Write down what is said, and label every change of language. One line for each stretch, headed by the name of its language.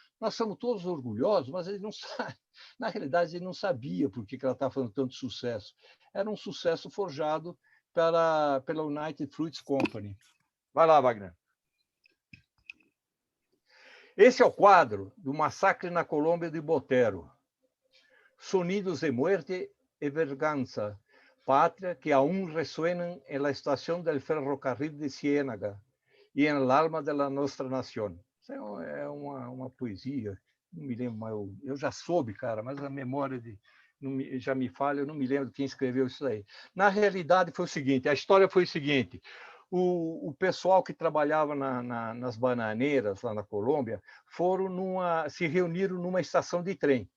Portuguese: Nós somos todos orgulhosos, mas ele não sabe. Na realidade, ele não sabia por que ela estava fazendo tanto sucesso. Era um sucesso forjado pela United Fruits Company. Vai lá, Wagner. Esse é o quadro do massacre na Colômbia de Botero.
Spanish: Sonidos de muerte e verganza, pátria que aún resuenan en la estación del ferrocarril de Ciénaga e en el alma de la nuestra nación.
Portuguese: Isso é uma poesia, não me lembro, mas eu já soube, cara, mas a memória já me falha, eu não me lembro quem escreveu isso aí. Na realidade, foi o seguinte, a história foi o seguinte, o pessoal que trabalhava nas bananeiras, lá na Colômbia, se reuniram numa estação de trem.